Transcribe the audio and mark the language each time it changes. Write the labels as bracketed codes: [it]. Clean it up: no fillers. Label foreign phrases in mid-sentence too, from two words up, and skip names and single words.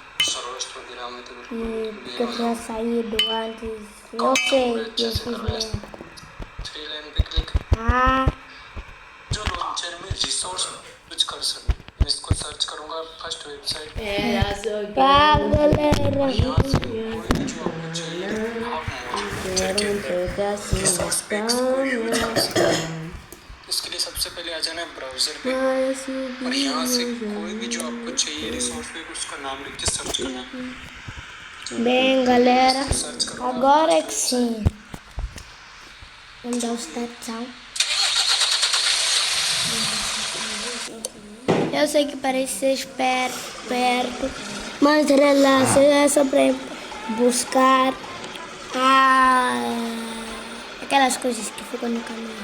[pt] E porque eu tinha saído antes. Eu sei que eu fiz mesmo. Ah. Tá, galera. [hi] इसके लिए सबसे पहले आ जाना है ब्राउजर पे और यहाँ से कोई भी जो आपको चाहिए रिसोर्स पे उसका नाम लिख के सर्च करना। [pt] Bem, galera, agora é que sim. Vamos dar o startão. Eu sei que parece ser perto, mas relaxa, é só para buscar aquelas coisas que ficam no caminho.